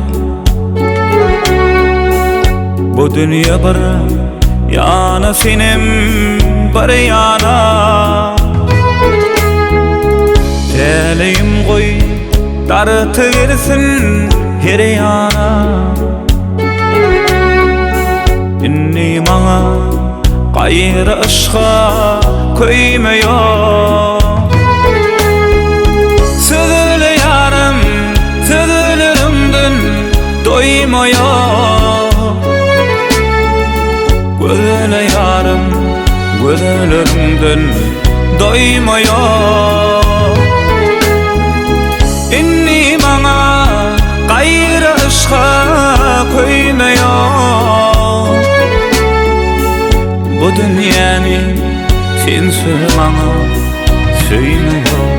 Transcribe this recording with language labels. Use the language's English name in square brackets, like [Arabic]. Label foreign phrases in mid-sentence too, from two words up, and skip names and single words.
[Turkish] Bu dünya bir yana senim bir yana. Teleyim koy dartıversin her yana. [Turkmen] Inni maňa gaýry aşka köýme ýok. [Turkish] Söyle yarım, sözlerimden doyma ýok. Söyle yarım, gözlerimden doyma ýok. [Turkmen] Inni maňa gaýry aşka köýme ýok. Bu dünýäni sensiz maňa söýme ýok.